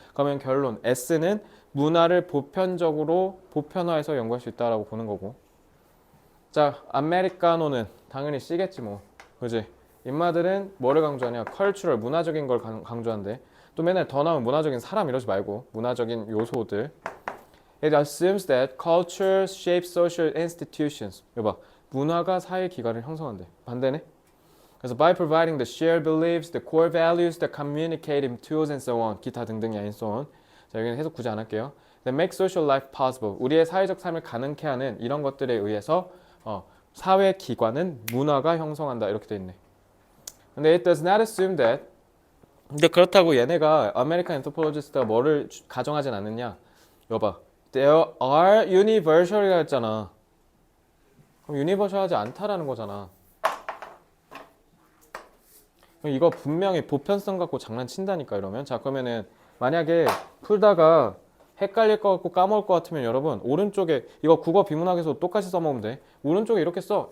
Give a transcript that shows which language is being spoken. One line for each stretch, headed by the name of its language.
Korean: 그러면 결론 S는 문화를 보편화해서 연구할 수 있다라고 보는 거고. 자, 아메리카노는 당연히 C겠지 뭐. 그지? 인마들은 뭐를 강조하냐? 컬처럴, 문화적인 걸 강조한대. 또 맨날 더 나오면 문화적인 사람 이러지 말고 문화적인 요소들.
English: It assumes that culture shapes social institutions.
Korean: 이거 봐. 문화가 사회 기관을 형성한대. 반대네. 그래서
English: by providing the shared beliefs, the core values, the communicative tools and so on.
Korean: 기타 등등이
English: and so on.
Korean: 자, 여기는 해석 굳이 안 할게요.
English: That make social life possible.
Korean: 우리의 사회적 삶을 가능케 하는 이런 것들에 의해서 사회 기관은 문화가 형성한다. 이렇게 돼 있네. 근데
English: it does not assume that.
Korean: 근데 그렇다고 얘네가 American Anthropologist가 뭐를 가정하진 않느냐? 여봐.
English: There are universal이라
Korean: 했잖아. 그럼 universal하지 않다라는 거잖아. 이거 분명히 보편성 갖고 장난친다니까 이러면. 자, 그러면은 만약에 풀다가 헷갈릴 것 같고 까먹을 것 같으면 여러분 오른쪽에 이거 국어 비문학에서 똑같이 써먹으면 돼. 오른쪽에 이렇게 써.